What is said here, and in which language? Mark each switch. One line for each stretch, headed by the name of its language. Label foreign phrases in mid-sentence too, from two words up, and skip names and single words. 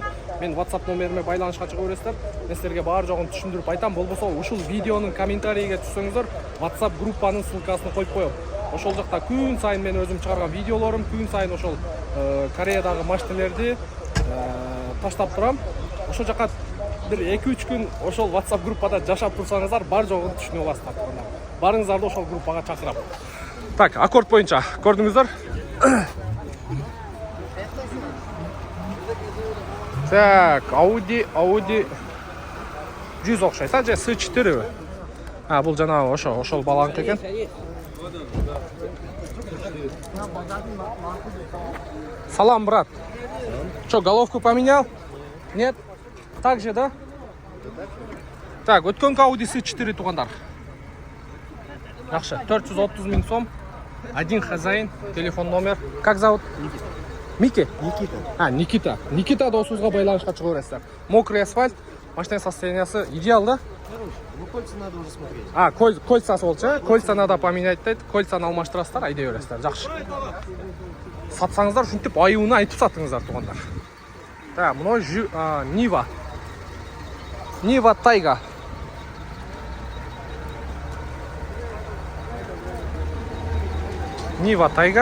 Kyrgyz: Мен WhatsApp номериме байланышка чыга бересиздер. Мен силерге баары жогун түшүндүрүп айтам. Болбосо ушул видеонун комментарийге түшсөңүздөр, WhatsApp группанын ссылкасын коюп коем. Ошол жакта күн сайын мен өзүм чыгарган видеолорум, күн сайын ошол Кореядагы машиналерди таштап турам. Ошол жака бир 2-3 күн ошол WhatsApp группада жашап турсаңыздар, бар жогун түшүнүп аласыздар. Барыңыздарды ошол группага чакырам. Так, Аккорд боюнча көрдүңүздөр. Так, Audi 100 окшойт, же S4. Бул жанагы ошол баланк экен. Салам, брат.
Russian: Что, головку поменял? Нет? Так же, да? Так,
Kyrgyz: өткөнкү Audi S4 тугандар. Жакшы, 430 миң сом.
Russian: Один хозяин, телефон номер. Как зовут? Мики? Никита. Никита.
Kyrgyz: Никита досуңузга байланышка чыга бересиздер.
Russian: Мокрый асфальт,
Kyrgyz: машина состояниясы идеал, да?
Russian: Ну, кольца надо уже смотреть.
Kyrgyz: Кольцасы болчу,
Russian: кольца надо поменять
Kyrgyz: дейт. Кольцаны алмаштырасыздар, айдай бересиздер. Жакшы. Сатсаңыздар, ушинтип айыбына айтып сатыңыздар тугандар. Так, мынау Нива. Нива Тайга. Нива Тайга.